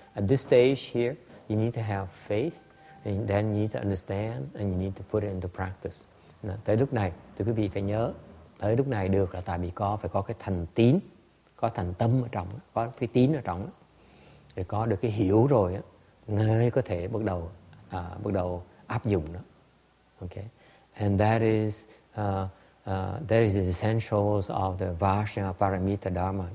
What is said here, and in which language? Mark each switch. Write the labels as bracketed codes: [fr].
[en] At this stage here, you need to have faith, and then you need to understand, and you need to put it into practice. [vi] Tới lúc này, thì quý vị phải nhớ, tới lúc này được là tại vì phải có cái thành tín, có thành tâm ở trong, có cái tín ở trong, rồi có được cái hiểu rồi, mới có thể bắt đầu áp dụng nó. [en] Okay, and that is the essentials of the Vajra Paramita Dharma.